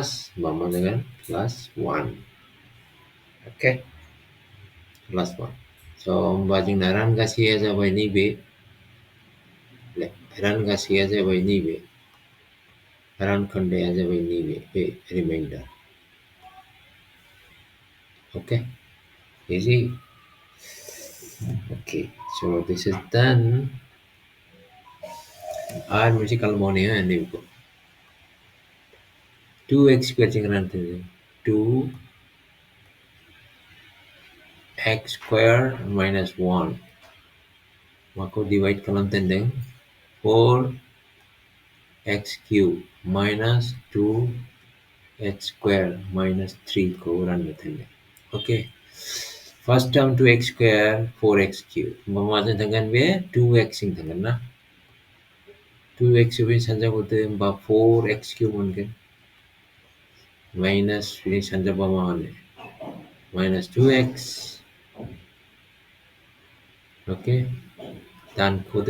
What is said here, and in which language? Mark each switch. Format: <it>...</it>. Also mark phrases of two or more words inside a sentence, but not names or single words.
<brx>होमबा मा जागोन?</brx> <en>plus 1. Okay, plus 1.</en> <brx>So होमबा जोंना रानगासेया जाबाय नैबे. रानगासेया जाबाय नैबे. रानखोन्दाया जाबाय नैबे, बे रिमाइन्डार.</brx> <en>Okay, easy. Okay, so this is done.</en> <brx>आरो मोनसे खालामबावनि हो नैबेखौ. 2x स्क्वायरजों रानथों.</brx> <en>2x square minus 1.</en> <brx>माखौ डिवाइड खालामथोंदों?</brx> <en>4x cube minus 2x square minus 3</en> <brx>खौ राननो थोंदों.</brx> <en>Okay, first term 2x square 4x cube.</en> <brx>होमबा माजों थांगोन बे? 2x जों थांगोन ना. 2x खौ बे सानजाबहरदो. होमबा 4x cube मोनगोन. माइनास बेजों सानजाबा मा होनो?</brx> <en>minus 2x. Okay,</en> <brx>दानख'दो.</brx>